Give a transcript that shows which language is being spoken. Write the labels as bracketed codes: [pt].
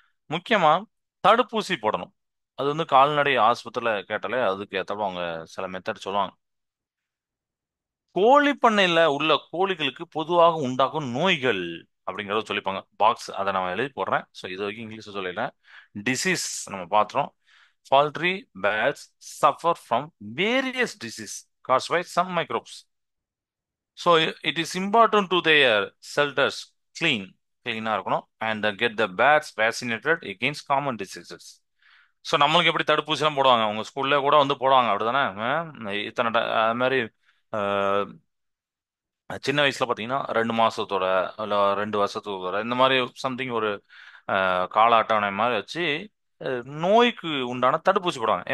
[ta] முக்கியமா தடுப்பூசி போடணும். அது வந்து கால்நடை ஆஸ்பத்திரியில கேட்டாலே அதுக்கு ஏற்றப்ப அவங்க சில மெத்தட் சொல்லுவாங்க. கோழி பண்ணையில உள்ள கோழிகளுக்கு பொதுவாக உண்டாகும் நோய்கள் அப்படிங்கறத சொல்லிப்பாங்க. பாக்ஸ் அதை நான் எழுதி போடுறேன். ஸோ இது வரைக்கும் இங்கிலீஷ்ல சொல்லிடுறேன். டிசீஸ் நம்ம பார்த்துறோம். [en] Poultry birds suffer from various disease caused by some microbes. So it is important to their shelters clean [ta] இருக்கணும் [en] and get the birds vaccinated against common diseases. [ta] So நம்மளுக்கு எப்படி தடுப்பூசி எல்லாம் போடுவாங்க, உங்க ஸ்கூல்ல கூட வந்து போடுவாங்க அப்படிதானே? இத்தனை அது மாதிரி சின்ன வயசுல பாத்தீங்கன்னா 2 மாசத்தோட இல்ல 2 வருஷத்தோட இந்த மாதிரி சம்திங் ஒரு கால அட்டவணை மாதிரி வச்சு நோய்க்கு உண்டான தடுப்பூசி போடுவாங்க.